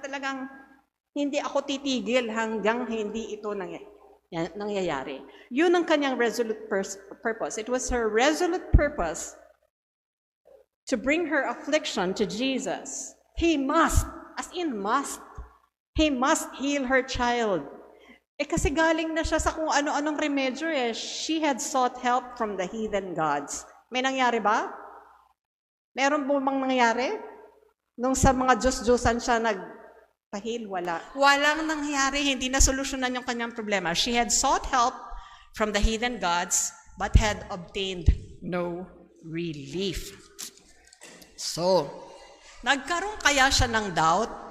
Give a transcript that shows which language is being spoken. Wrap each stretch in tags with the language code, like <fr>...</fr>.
<tl>Talagang hindi ako titigil hanggang hindi ito nangyayari. Yun ang kanyang resolute purpose.</tl> <en>It was her resolute purpose to bring her affliction to Jesus. He must, as in must, he must heal her child.</en> <tl>Kasi galing na siya sa kung ano-anong remedyo eh.</tl> <en>She had sought help from the heathen gods.</en> <tl>May nangyari ba? Meron po bang nangyari? Nung sa mga Diyos-Diyosan siya nagpahil, wala. Walang nangyari, hindi na solusyonan yung kanyang problema.</tl> <en>She had sought help from the heathen gods, but had obtained no relief.</en> <tl>So, nagkaroon kaya siya ng doubt?</tl>